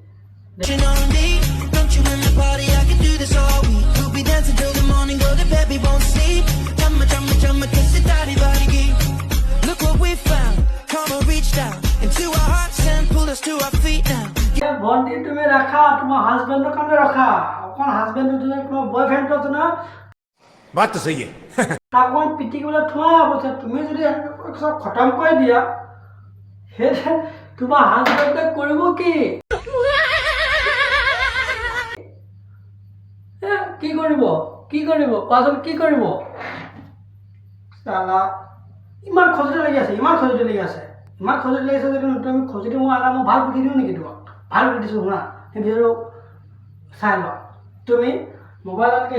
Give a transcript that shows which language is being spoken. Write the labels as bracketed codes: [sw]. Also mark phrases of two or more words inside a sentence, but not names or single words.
[as] ভণ্টি তুমি ৰাখা তোমাৰ হাজবেণ্ডৰ কাৰণে ৰাখা অকণ হাজবেণ্ডৰ তোমাৰ বয়ফ্ৰেণ্ডটো আছে নহয় [hi] बात तो सही है। [as] তাক অকণ পিটিকিবলৈ থোৱা অৱস্থা তুমি যদি চব খতম কৰি দিয়া সেই তোমাৰ হাজবেণ্ডে কৰিব কি কি কৰিব কোৱাচোন কি কৰিব চালা ইমান খজুতি লাগি আছে যদি তুমি খজুতি মোৰ আলা মই ভাল বুদ্ধি দিওঁ নেকি তোমাক ভাল বুদ্ধি দিছোঁ শুনা সেই ভিডিঅ'টো চাই লোৱা তুমি মোবাইল এনেকৈ